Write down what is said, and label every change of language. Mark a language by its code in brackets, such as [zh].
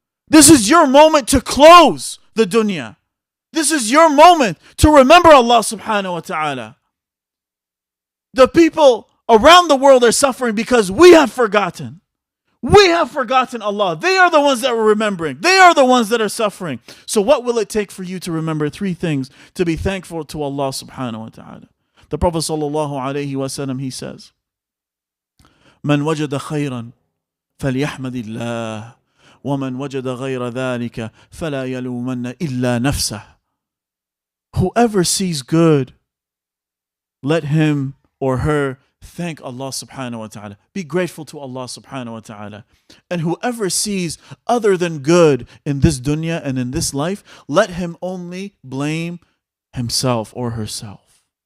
[en] This is your moment to close the dunya. This is your moment to remember Allah subhanahu wa ta'ala. The people around the world are suffering because we have forgotten. We have forgotten Allah. They are the ones that are remembering. They are the ones that are suffering. So what will it take for you to remember three things to be thankful to Allah subhanahu wa ta'ala? The Prophet sallallahu alayhi wa sallam, he says, [ar] من وجد خيرا فليحمد الله ومن وجد غير ذلك فلا يلومن إلا نفسه. [en] Whoever sees good, let him or her thank Allah subhanahu wa ta'ala. Be grateful to Allah subhanahu wa ta'ala. And whoever sees other than good in this dunya and in this life, let him only blame himself or herself.